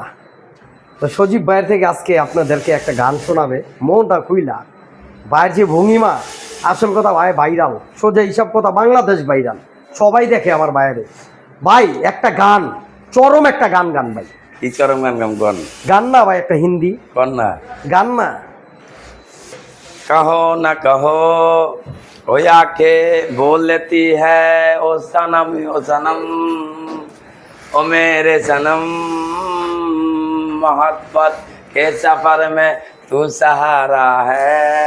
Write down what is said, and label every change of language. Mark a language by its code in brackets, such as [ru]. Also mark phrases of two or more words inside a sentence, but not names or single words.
[bn] তো সজীব ভাইয়ের থেকে আজকে আপনাদেরকে একটা গান শোনাবে, মনটা খুইলা। ভাইয়ের যে ভঙ্গিমা, আসল কথা ভাই ভাইরাল, সোজা হিসাব কথা বাংলাদেশ ভাইরাল, সবাই দেখে আমার ভাইয়ের। ভাই একটা গান, চরম একটা গান গান ভাই। কি চরম গান গান গন গান না ভাই, একটা হিন্দি কন না গান না। [hi] कहो न कहो ओ आके बोल लेती है ओ सनम ओ मेरे सनम मोहब्बत के सफर में तू सहारा है